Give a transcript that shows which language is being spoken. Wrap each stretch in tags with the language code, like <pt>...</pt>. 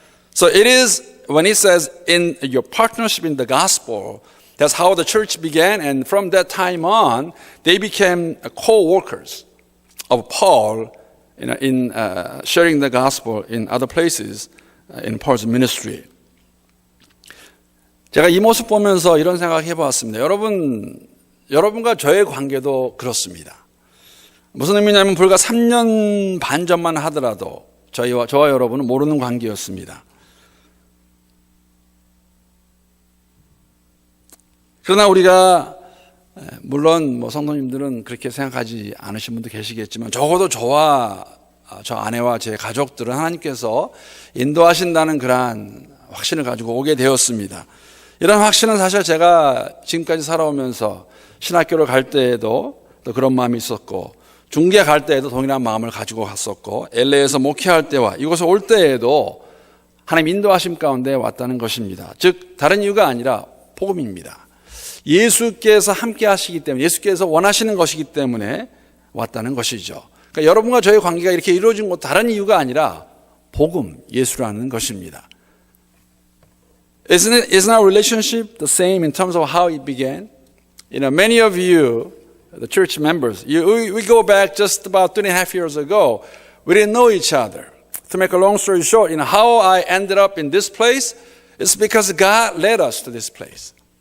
<en>So it is when he says in your partnership in the gospel, that's how the church began, and from that time on, they became co-workers of Paul in sharing the gospel in other places. In Paul's ministry.</en> <ko>제가 이 모습 보면서 이런 생각 해보았습니다. 여러분과 저의 관계도 그렇습니다. 무슨 의미냐면 불과 3년 반 전만 하더라도 저와 여러분은 모르는 관계였습니다. 그러나 우리가 물론 성도님들은 그렇게 생각하지 않으신 분도 계시겠지만 적어도 저 아내와 제 가족들은 하나님께서 인도하신다는 그러한 확신을 가지고 오게 되었습니다. 이런 확신은 사실 제가 지금까지 살아오면서 신학교를 갈 때에도 또 그런 마음이 있었고 중계 갈 때에도 동일한 마음을 가지고 갔었고 LA에서 목회할 때와 이곳에 올 때에도 하나님 인도하심 가운데 왔다는 것입니다. 즉 다른 이유가 아니라 복음입니다. 예수께서 함께 하시기 때문에 예수께서 원하시는 것이기 때문에 왔다는 것이죠. 그러니까 여러분과 저의 관계가 이렇게 이루어진 것 다른 이유가 아니라 복음, 예수라는 것입니다.</ko> <en>Isn't our relationship the same in terms of how it began? Many of you, the church members, we go back just about 2.5 years ago. We didn't know each other. To make a long story short, how I ended up in this place is because God led us to this place.</en>